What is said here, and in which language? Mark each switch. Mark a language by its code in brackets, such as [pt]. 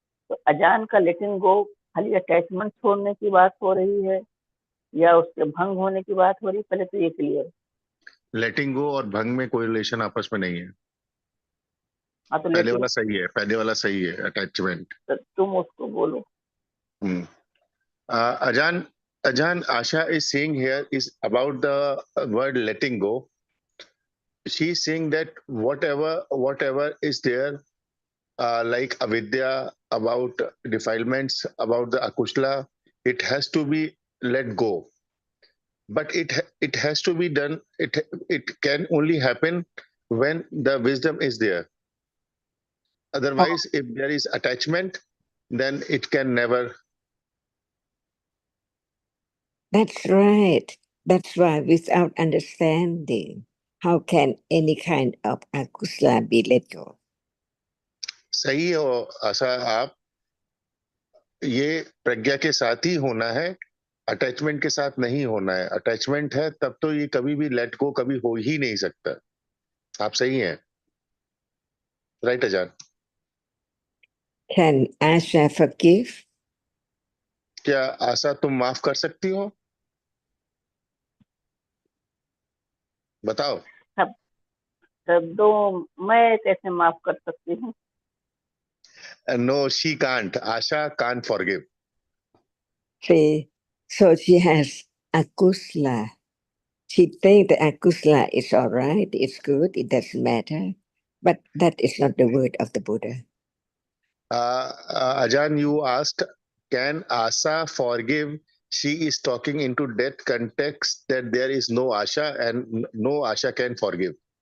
[hi] तो अजान का लेटिंग गो खाली अटैचमेंट छोड़ने की बात हो रही है या उसके भंग होने की बात हो रही है, पहले तो ये क्लियर। लेटिंग गो और भंग में कोई रिलेशन आपस में नहीं है। हाँ तो पहले [en] letting, [hi] वाला सही है, पहले वाला सही है, अटैचमेंट। तो तुम उसको बोलो। [en] Ajahn, Ajan, Asha is saying here is about the word letting go. She is saying that whatever is there, like avidya, about defilements, about the akushla, it has to be let go. But it has to be done. It can only happen when the wisdom is there. Otherwise, if there is attachment, then it can never. That's right. That's why without understanding, how can any kind of akusla be let go? [hi] सही हो आशा आप, ये प्रज्ञा के साथ ही होना है, attachment के साथ नहीं होना है। अटैचमेंट है तब तो ये कभी भी लेट गो कभी हो ही नहीं सकता। आप सही हैं, राइट अजान? [en] Can Asha forgive? [hi] क्या आशा तुम माफ कर सकती हो? बताओ। सब शब्दों मैं कैसे माफ कर सकती हूँ? [en] No, she can't, Asha can't forgive. See, so she has akusla. She thinks the akusla is all right, it's good, it doesn't matter. But that is not the word of the Buddha. Ajan, you asked, can Asa forgive? She is talking into that context that there is no Asha and no Asha can forgive.